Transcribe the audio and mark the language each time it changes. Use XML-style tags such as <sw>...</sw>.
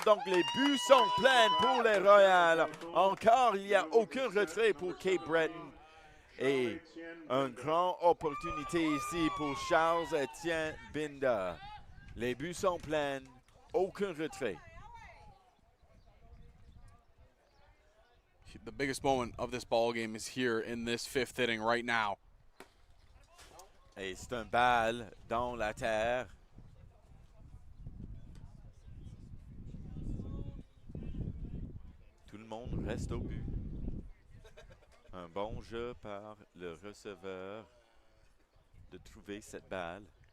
<fr>Donc les buts sont pleins pour les Royals. Encore, il n'y a aucun retrait pour Cape Breton. Et une grande opportunité ici pour Charles-Étienne Binda. Les buts sont pleins, aucun retrait.</fr> <en>The biggest moment of this ball game is here in this 5th inning right now.</en> <fr>Et c'est un balle dans la terre. Tout le monde reste au but. Un bon jeu par le receveur de trouver cette balle.</fr>